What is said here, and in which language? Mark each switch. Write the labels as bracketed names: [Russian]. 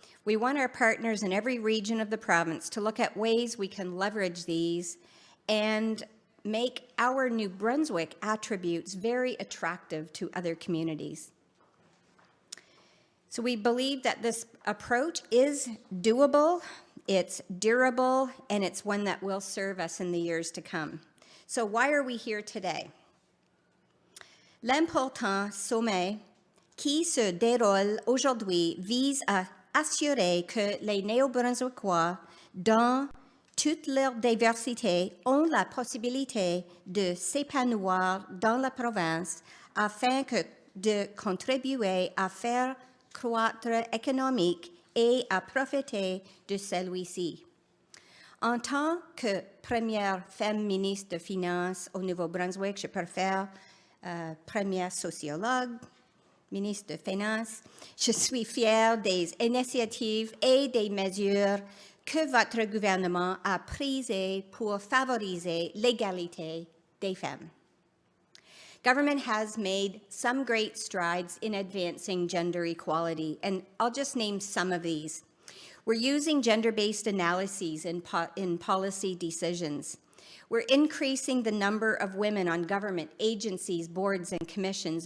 [English] We want our partners in every region of the province to look at ways we can leverage these and make our New Brunswick attributes very attractive to other communities. So we believe that this approach is doable, it's durable, and it's one that will serve us in the years to come. So why are we here today? [French] L'important sommet qui se déroule aujourd'hui vise à assurer que les Néo-Brunswickois, dans toute leur diversité, ont la possibilité de s'épanouir dans la province afin de contribuer à faire croître économique et à profiter de celui-ci. En tant que première femme ministre des Finances au Nouveau-Brunswick, je préfère première sociologue, ministre des Finances, je suis fière des initiatives et des mesures que votre gouvernement a prises pour favoriser l'égalité des femmes. [English] Government has made some great strides in advancing gender equality, and I'll just name some of these. We're using gender-based analyses in policy decisions. We're increasing the number of women on government agencies, boards, and commissions.